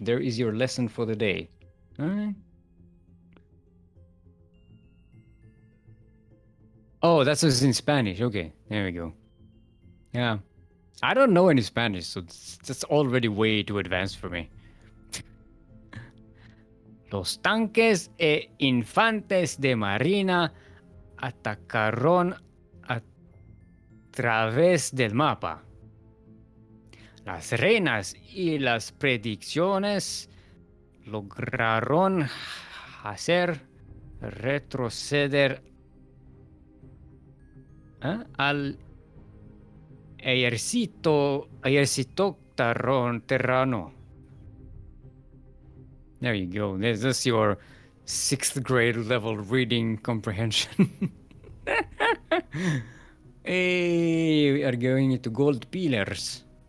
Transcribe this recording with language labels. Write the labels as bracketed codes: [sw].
[en] There is your lesson for the day. Alright. Oh, that's what's in Spanish. Okay, there we go. Yeah. I don't know any Spanish, so that's already way too advanced for me. [es] Los tanques e infantes de marina atacaron a través del mapa. Las reinas y las predicciones lograron hacer retroceder al ejército terrano. [en] There you go. This is your 6th grade level reading comprehension. Hey, we are going into gold pillars.